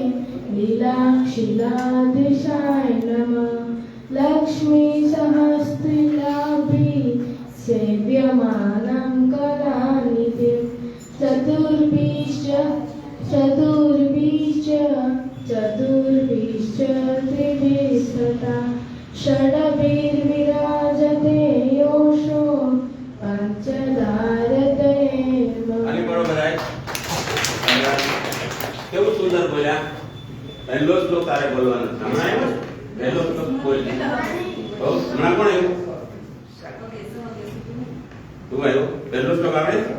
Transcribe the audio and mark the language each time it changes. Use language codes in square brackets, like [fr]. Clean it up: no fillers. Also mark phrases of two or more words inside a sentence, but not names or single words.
[sa] लीलाक्षिलादिशाय नमः लक्ष्मीसहस्रलाभि सेव्यमानं कलानिधिं चतुर्भिश्च त्रिभिस्तथा षड्भिर्विराजते योषो पञ्चधारते [gu] આની બરોબર આય. કેવું સુંદર બોલ્યા. પહેલો શ્લોક તારે બોલવાનો છે. હમણાં આવ્યો ને? પહેલો શ્લોક બોલ. હો હમણાં કોણ આવ્યું? તું આવ્યો. પહેલો શ્લોક આવડે?